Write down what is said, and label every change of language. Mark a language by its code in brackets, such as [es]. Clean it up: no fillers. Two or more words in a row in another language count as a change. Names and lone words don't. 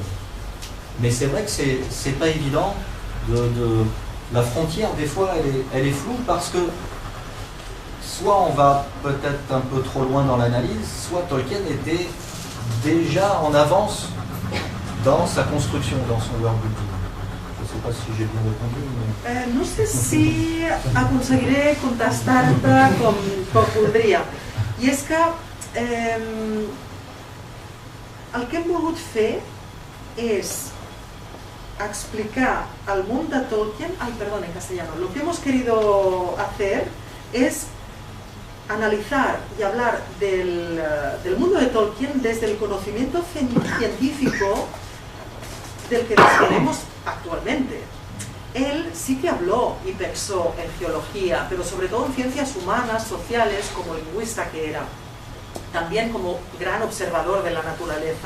[fr] Mais c'est vrai que c'est pas évident la frontière, des fois, elle est floue parce que soit on va peut-être un peu trop loin dans l'analyse, soit Tolkien était déjà en avance dans sa construction, dans son worldbuilding. Je ne sais pas si j'ai bien répondu, mais... [ca] No sé si aconseguiré contestar-te com voldria. I és que el que hem volgut fer és explicar al món de Tolkien, [es] perdón, en castellano, lo que hemos querido hacer es analizar y hablar del mundo de Tolkien desde el conocimiento científico del que disponemos actualmente. Él sí que habló y pensó en geología, pero sobre todo en ciencias humanas, sociales, como lingüista que era, también como gran observador de la naturaleza.